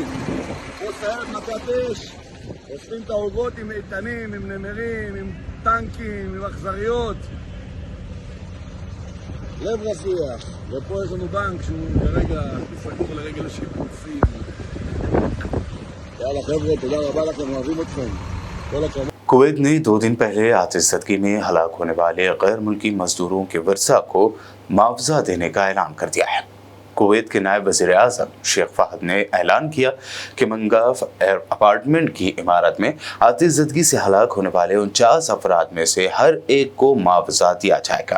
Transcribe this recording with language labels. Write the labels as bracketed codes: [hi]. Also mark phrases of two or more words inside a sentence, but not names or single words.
[he] פה סיירת מכת אש, עושים את העוגות עם איתנים, עם נמרים, עם טנקים, עם אכזריות. לב רפיח, ופה יש לנו בנק שהוא כרגע סגור לרגל השיפוצים. יאללה חבר'ה, תודה רבה לכם, אוהבים אתכם. כל הכבוד. [ur] کویت نے 2 دن پہلے آتش بازی میں ہلاک ہونے والے غیر ملکی مزدوروں کے ورثا کو معاوضہ دینے کا اعلان کر دیا ہے. کویت کے نائب وزیر اعظم شیخ فہد نے اعلان کیا کہ منگف اپارٹمنٹ کی عمارت میں آتش بازی سے ہلاک ہونے والے 49 افراد میں سے ہر ایک کو معاوضہ دیا جائے گا.